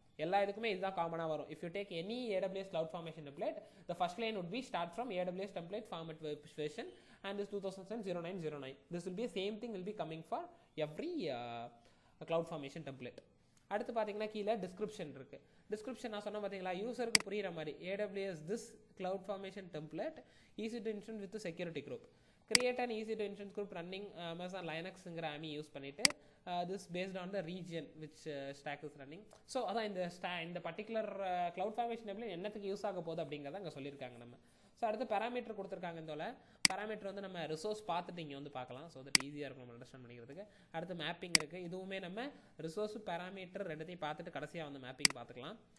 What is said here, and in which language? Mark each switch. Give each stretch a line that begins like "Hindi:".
Tamil: எல்லா இதுக்குமே இதுதான் காமனாக வரும்.
English: If you take any AWS cloud formation template, the first line would be start from AWS template format version and this 2009. This will be same thing will be coming for every cloud formation template.
Tamil: அடுத்து பார்த்தீங்கன்னா கீழே description இருக்குது. Description நான் சொன்ன பார்த்தீங்களா யூசருக்கு புரிகிற மாதிரி
English: AWS this cloud formation template easy to instance with security group, create an easy to instance group running Amazon Linuxங்கிற AMI use பண்ணிவிட்டு this based on the region which stack is running.
Tamil: So அதான் இந்த particular cloud formation template என்னத்துக்கு use ஆக போகுது அப்படிங்கிறத அங்கே சொல்லியிருக்காங்க நம்ம. ஸோ அடுத்து பேராமீட்டர் கொடுத்துருக்காங்க. இந்த பேராமீட்டர் வந்து நம்ம ரிசோர்ஸ் பார்த்துட்டு இங்கே வந்து பார்க்கலாம். ஸோ தட் ஈஸியாக இருக்கும் நம்ம அண்டர்ஸ்டாண்ட் பண்ணிக்கிறதுக்கு. அடுத்து மேப்பிங் இருக்குது. இதுவுமே நம்ம ரிசோர்ஸ் பேராமீட்டர் ரெண்டுத்தையும் பார்த்துட்டு கடைசியாக வந்து மேப்பிங் பார்த்துக்கலாம்.